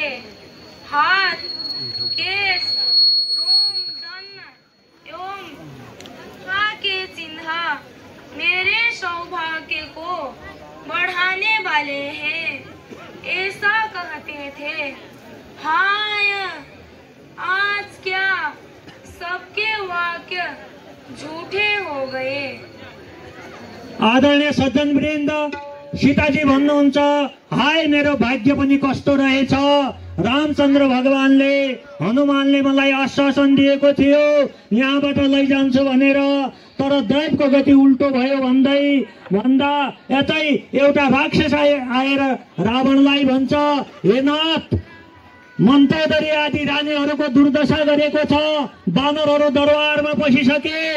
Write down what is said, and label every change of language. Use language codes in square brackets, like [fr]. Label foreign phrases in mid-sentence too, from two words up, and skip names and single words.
[hi] हाथ, केस, रोम, दंड एवं त्वचा के चिन्ह मेरे सौभाग्य को बढ़ाने वाले हैं, ऐसा कहते थे। हाय, आज क्या सबके वाक्य झूठे हो गए। [ne] आदरणीय सज्जनवृन्द, सीताजी भन्नुहुन्छ, हाय मेरो भाग्य पनि कस्तो रहेछ। रामचन्द्र भगवानले हनुमानले मलाई आश्वासन दिएको थियो यहाँबाट लैजान्छु भनेर, तर दैवको गति उल्टो भयो भन्दा यतै एउटा राक्षस आएर रावणलाई भन्छ, हे नाथ, मन्तोदरी आदि रानीहरूको दुर्दशा गरेको छ, बानरहरू दरबारमा पसिसके।